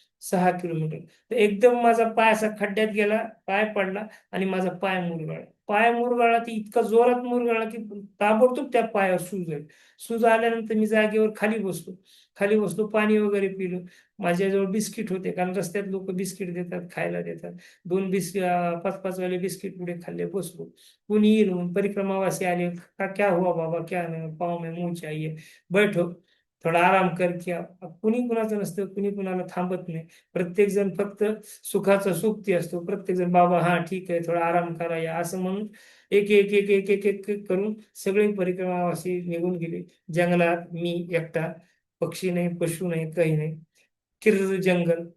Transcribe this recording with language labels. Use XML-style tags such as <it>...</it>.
<mr>6 kilometre तर एकदम माझा पाय असा खड्ड्यात गेला, पाय पडला आणि माझा पाय मुरगळला. पाय मुरगळला ती इतका जोरात मुरगळला की ताबडतोब त्या पायावर सूज आली. सूज आल्यानंतर मी जागेवर खाली बसलो. खाली बसलो, पाणी वगैरे पिलो. माझ्याजवळ बिस्किट होते, कारण रस्त्यात लोक बिस्किट देतात, खायला देतात. 2 5-5 वाले बिस्किट पुढे खाल्ले, बसलो. कुणी येईल म्हणून परिक्रमावासी आले,</mr> <hi>का क्या हुआ बाबा, क्या नहीं, पाँव में मुंह चाहिए, बैठो, थोडा आराम कर.</hi> <mr>क्या कुणी कुणाचं नसतं, कुणी कुणाला थांबत नाही. प्रत्येक जण फक्त सुखाचा सुखती असतो. प्रत्येक जण बाबा हा ठीक आहे, थोडा आराम करा या, असं म्हणून एक एक एक एक एक एक एक करून सगळे परिक्रमावासी निघून गेले. जंगलात मी एकटा, पक्षी नाही, पशु नाही, काही नाही. किर्र जंगल.</mr>